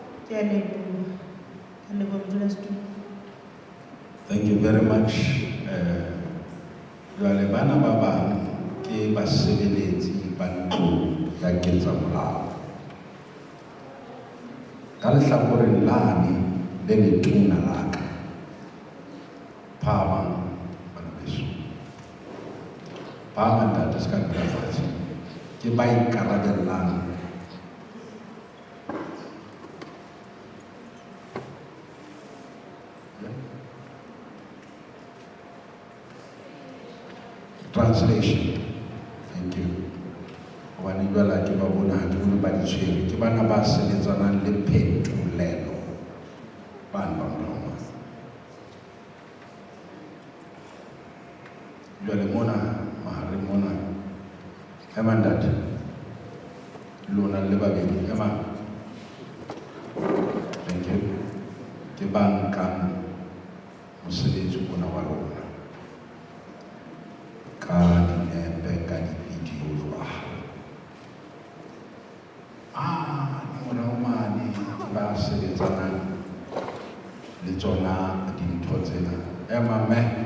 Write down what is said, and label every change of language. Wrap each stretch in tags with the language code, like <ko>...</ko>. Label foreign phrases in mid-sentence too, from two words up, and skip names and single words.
<st>Ke a leboha. Ke leboha modulasetulo.</st> <en>Thank you very much.</en> <st>Jwale bana ba bang ke basebeletsi ba ntlo ya ketsamolao. Ka lehlakoreng lane le letona la ka, phamang bana beso, phamang ntate se ka dula fatshe, ke ba ikarabellang translation.</st> <en>Thank you.</en> <st>Hobane jwale ke ba bona ha ke bone ba di tshwere, ke bana ba sebetsanang le phetolelo bana ba morao. Jwale mona mahareng mona ema ntate lona le babedi ema.</st> <en>Thank you.</en> <st>Ke ba nkang mosebetsi ona wa lona ka dinepe ka di-video jwa ni morao mane ba sebetsanang le tsona dintho tsena emamme</st>